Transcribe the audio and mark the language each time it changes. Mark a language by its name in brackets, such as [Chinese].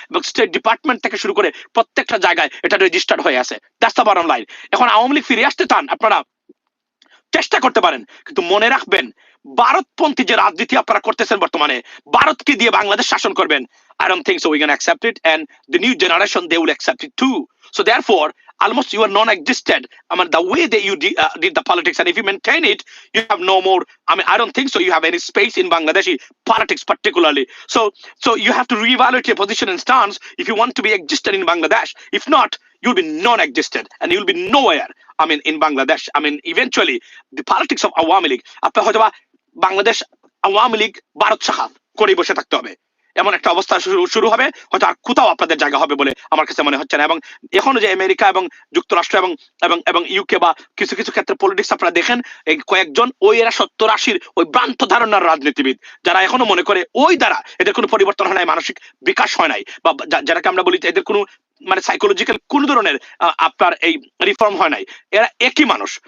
[Bangla] এবং state department থেকে শুরু করে প্রত্যেকটা জায়গায় এটা রেজিস্টার্ড হয়ে আছে। [English] That's the bottom line. [Bangla] এখন আওয়ামী লীগ ফিরে আসতে চান, আপনারা চেষ্টা করতে পারেন, কিন্তু মনে রাখবেন ভারতপন্থী যে রাজনীতি আপনারা করতেছেন বর্তমানে, ভারতকে দিয়ে বাংলাদেশ শাসন করবেন, [English] I don't think so we can accept it, and the new generation they will accept it too. So therefore almost you are non-existent. I mean the way that you did the politics, and if you maintain it you have no more, I mean I don't think so you have any space in Bangladeshi politics particularly. So you have to reevaluate your position and stance if you want to be existent in Bangladesh. If not, you'll be non-existent and you'll be nowhere, I mean in Bangladesh. I mean eventually the politics of Awami League, [Bangla] আপনার হয়তো বাংলাদেশ আওয়ামী লীগ ভারত শাখা করে বসে থাকতে হবে, এমন একটা অবস্থা শুরু হবে। হয়তো আর কোথাও আপনাদের জায়গা হবে বলে আমার কাছে মনে হচ্ছে না। এবং এখনো যে আমেরিকা এবং যুক্তরাষ্ট্র এবং এবং এবং ইউকে বা কিছু কিছু ক্ষেত্রে পলিটিক্স আপনারা দেখেন, এই কয়েকজন ওই এরা 70-80 ওই ভ্রান্ত ধারণার রাজনীতিবিদ যারা এখনো মনে করে ওই দ্বারা এদের কোনো পরিবর্তন হয় নাই, মানসিক বিকাশ হয় নাই, বা যারাকে আমরা বলি এদের কোনো মানে সাইকোলজিক্যাল কোন ধরনের আপনার এই রিফর্ম হয় নাই, এরা একই মানুষ।